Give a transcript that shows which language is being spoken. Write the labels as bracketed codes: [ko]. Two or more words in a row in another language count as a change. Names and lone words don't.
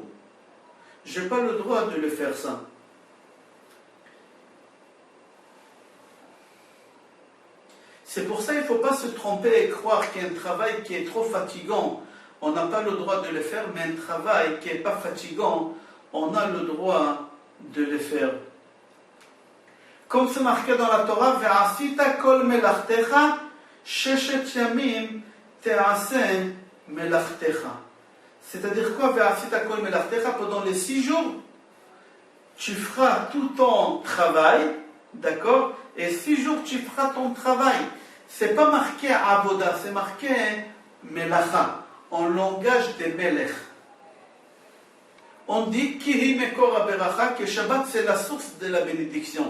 [fr] Je n'ai pas le droit de le faire ça. C'est pour ça qu'il ne faut pas se tromper et croire qu'il y a un travail qui est trop fatigant. On n'a pas le droit de le faire, mais un travail qui n'est pas fatigant, on a le droit de le faire. Comme c'est marqué dans la Torah, [he] ועשית כל מלאכתך, ששת ימים תעשה מלאכתך. [fr] C'est-à-dire quoi, [he] ועשית כל מלאכתך? [fr] Pendant les 6 jours, tu feras tout ton travail, d'accord? Et 6 jours, tu feras ton travail. C'est pas marqué avoda, c'est marqué melacha, en langage des melech. On dit [he] כי היא מקור הברכה, [fr] que Shabbat c'est la source de la bénédiction.